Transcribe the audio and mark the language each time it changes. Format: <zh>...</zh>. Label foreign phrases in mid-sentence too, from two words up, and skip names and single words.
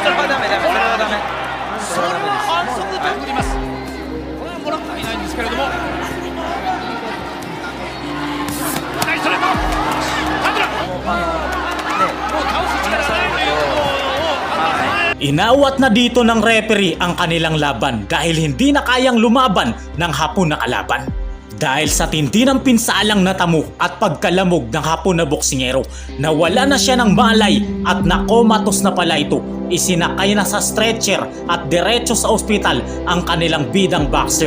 <ja>それはダメ、それはダメ。それは反則と振ります。これはもらってはいないんですけれども、左ストレート、タドラン、もう倒す力がないということを判断され、</ja> <tl>Inawat na dito ng referee ang kanilang laban dahil hindi na kayang lumaban ng Hapon na kalaban. Dahil sa tindi ng pinsalang natamo at pagkalamog ng Hapon na boksingero, nawala na siya ng malay at nakomatos na pala ito. Isinakay na sa stretcher at diretso sa ospital ang kanilang bidang boxer.</tl>